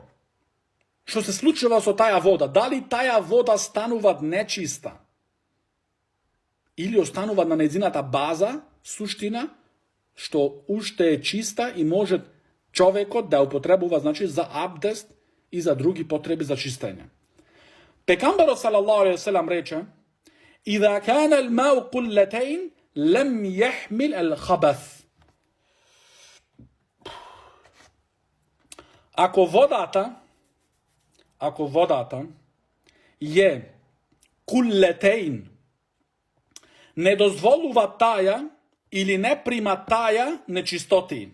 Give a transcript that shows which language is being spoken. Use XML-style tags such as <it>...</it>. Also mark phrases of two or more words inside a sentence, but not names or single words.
<mk>Што се случува со таја вода? Дали таја вода станува нечиста? Или останува на нејзината база, суштина, што уште е чиста и може човекот да употребува, значи, за абдест и за други потреби за чистење.</mk> <ar>Пекамберот صلى الله عليه وسلم рече: "إذا كان الماء قلتين لم يحمل الخبث."</ar> <mk>Ако водата е куллетейн, не дозволува таја или не прима таја нечистоти.</mk>